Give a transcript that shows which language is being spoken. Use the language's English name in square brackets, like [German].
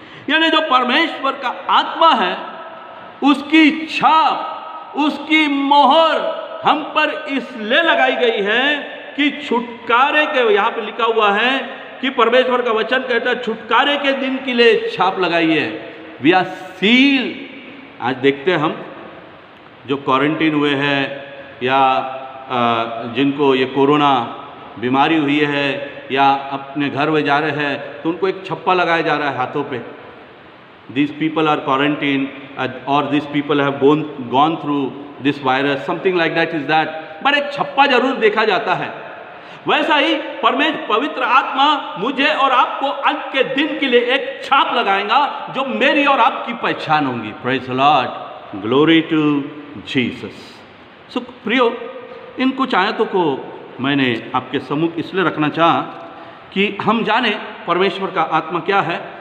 [Hindi] यानी जो परमेश्वर का आत्मा है, उसकी छाप, उसकी मोहर हम पर इसलिए लगाई गई है कि छुटकारे के, यहां पे लिखा हुआ है कि परमेश्वर का वचन कहता है छुटकारे के दिन के लिए छाप लगाई है। [English] We are seal. [Hindi] आज देखते हैं हम जो क्वारंटीन हुए हैं या जिनको ये कोरोना बीमारी हुई है या अपने घर में जा रहे हैं, तो उनको एक छप्पा लगाया जा रहा है हाथों पे। [English] These people are quarantined or these people have gone through this virus, something like that is that, but [Hindi] एक छप्पा जरूर देखा जाता है। वैसा ही पवित्र आत्मा मुझे और आपको अंत के दिन के लिए एक छाप लगाएगा जो मेरी और आपकी पहचान होगी। [English] Praise the lord, glory to Jesus. [Hindi] सो प्रियो, इन कुछ आयतों को मैंने आपके सम्मुख इसलिए रखना चाहा कि हम जाने परमेश्वर का आत्मा क्या है।